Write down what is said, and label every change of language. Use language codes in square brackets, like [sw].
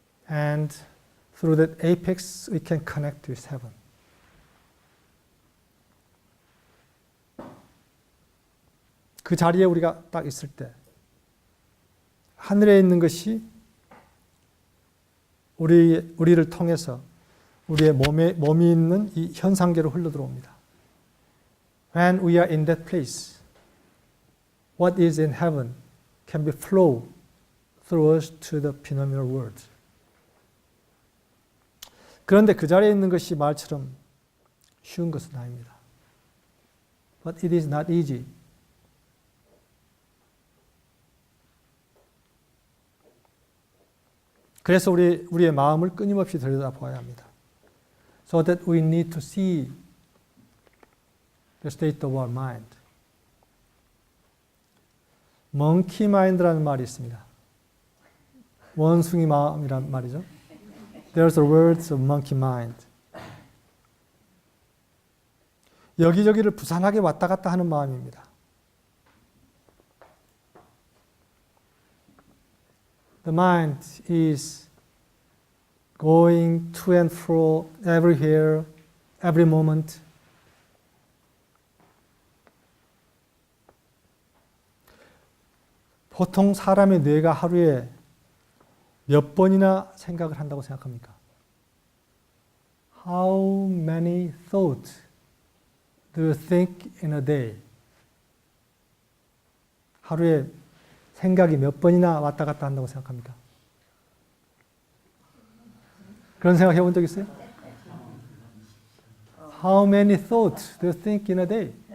[en] And through that apex we can connect with heaven. [ko] 그 자리에 우리가 딱 있을 때 하늘에 있는 것이 우리를 통해서 우리의 몸이 있는 이 현상계로 흘러들어옵니다. [en] When we are in that place, what is in heaven can be flow through us to the phenomenal world. [ko] 그런데 그 자리에 있는 것이 말처럼 쉬운 것은 아닙니다. [en] But it is not easy. [ko] 그래서 우리의 마음을 끊임없이 들여다보아야 합니다. [en] So that we need to see the state of our mind. [ko] monkey mind라는 말이 있습니다. 원숭이 마음이란 말이죠. [en] There's a words of monkey mind. [ko] 여기저기를 부산하게 왔다 갔다 하는 마음입니다. [en] The mind is going to and fro everywhere, every moment. [ko] 보통 사람의 뇌가 하루에 몇 번이나 생각을 한다고 생각합니까? [en] How many thoughts do you think in a day? [ko] 하루에 생각이 몇 번이나 왔다 갔다 한다고 생각합니까? 그런 생각 해본 적 있어요? [en] How many thoughts do you think in a day?